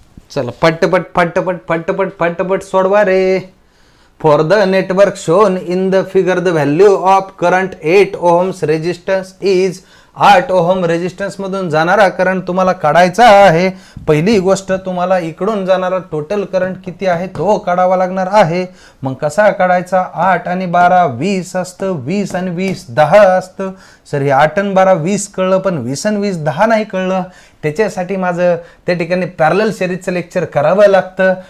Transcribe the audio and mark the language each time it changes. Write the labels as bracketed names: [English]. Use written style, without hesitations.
[Marathi] चला पटपट फटपट फटपट फटपट सोडवा रे. [English] For the network shown in the figure, the value of current 8 ohms resistance is [Marathi] 8 ohm resistance मधून जाणारा current तुम्हाला काढायचा आहे. पहिली गोष्ट तुम्हाला इकडून जाणारा टोटल करंट किती आहे तो काढावा लागणार आहे. मग कसा काढायचा? 8 आणि 12 20 असतं, 20 आणि 20 10 असतं. सर हे 8 आणि 12 20 कळलं पण 20 आणि 20 10 नाही कळलं. त्याच्यासाठी माझं त्या ठिकाणी पॅरलल सिरीजचं लेक्चर करावं लागतं.